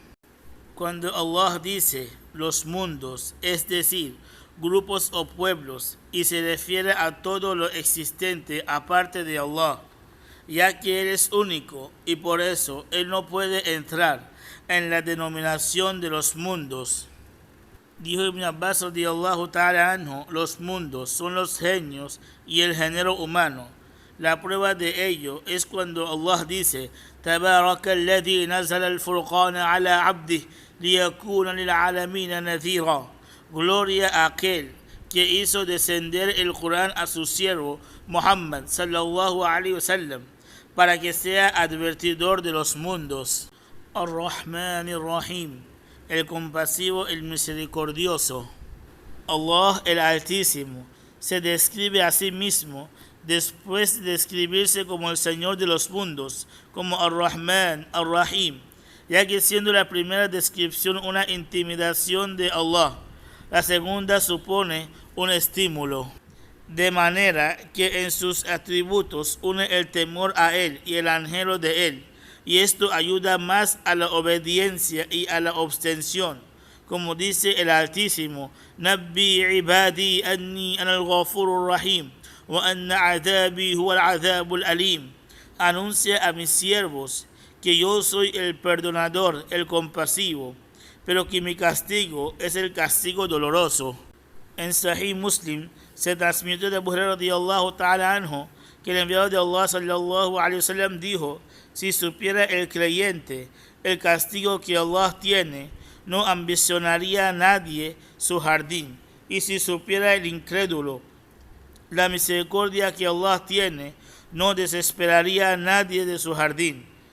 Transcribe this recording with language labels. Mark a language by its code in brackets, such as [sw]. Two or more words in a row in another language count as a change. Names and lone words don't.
[es] Cuando Allah dice los mundos, es decir, grupos o pueblos, y se refiere a todo lo existente aparte de Allah, ya que Él es único y por eso Él no puede entrar en la denominación de los mundos. Dijo Ibn Abbas [ar] رضي الله تعالى عنه, [es] los mundos son los genios y el género humano. La prueba de ello es cuando Allah dice: [ar] تبارك الذي نزل الفرقان على عبده ليكون للعالمين نذيرا. [es] Gloria a aquel que hizo descender el Corán a su siervo Muhammad [ar] صلى الله عليه وسلم [es] para que sea advertidor de los mundos. [ar] الرحمن الرحيم, [es] el compasivo, el misericordioso. Allah el Altísimo se describe a sí mismo después de describirse como el Señor de los mundos, como [ar] الرحمن الرحيم, [es] ya que siendo la primera descripción una intimidación de Allah, la segunda supone un estímulo, de manera que en sus atributos une el temor a Él y el anhelo de Él, y esto ayuda más a la obediencia y a la abstención. Como dice el Altísimo: [ar] نبئ عبادي أني أنا الغفور الرحيم وأن عذابي هو العذاب الأليم. [es] Anuncia a mis siervos que yo soy el perdonador, el compasivo, pero que mi castigo es el castigo doloroso. En Sahih Muslim se transmitió de Abu Hurairah [ar] رضي الله تعالى عنه [es] que el enviado de Allah [ar] صلى الله عليه وسلم [es] dijo: si supiera el creyente el castigo que Allah tiene, no ambicionaría a nadie su jardín, y si supiera el incrédulo la misericordia que Allah tiene, no desesperaría a nadie de su jardín.